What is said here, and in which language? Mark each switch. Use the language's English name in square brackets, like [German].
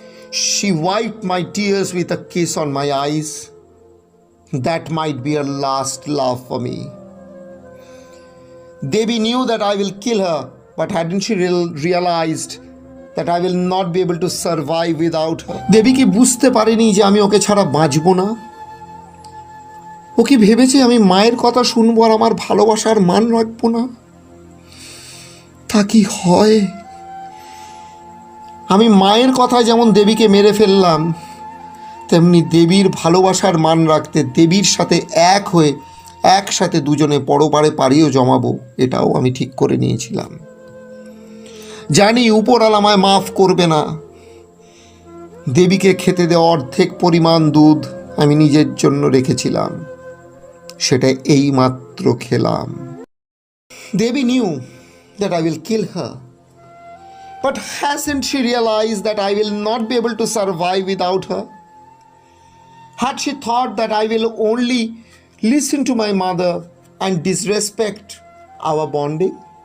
[English] She wiped my tears with a kiss on my eyes. That might be her last love for me. Devi knew that I will kill her, but hadn't she realized that I will not be able to survive without her? [Bangla] দেবী কি বুঝতে পারেনি যে আমি ওকে ছাড়া বাঁচব না? ও কি ভেবেছে আমি মায়ের কথা শুনবো আর আমার ভালোবাসার মান রাখবো না? তা কি হয়? আমি মায়ের কথায় যেমন দেবীকে মেরে ফেললাম, তেমনি দেবীর ভালোবাসার মান রাখতে দেবীর সাথে এক হয়ে একসাথে দুজনে পরপারে পাড়িও জমাবো, এটাও আমি ঠিক করে নিয়েছিলাম। জানি উপরওয়ালা আমায় মাফ করবে না। দেবীকে খেতে দেওয়া অর্ধেক পরিমাণ দুধ আমি নিজের জন্য রেখেছিলাম, সেটা এই মাত্র খেলাম। [English] Devi knew that I will kill her, but hasn't she realized that I will not be able to survive without her? Had she thought that I will only listen to my mother and disrespect our bonding?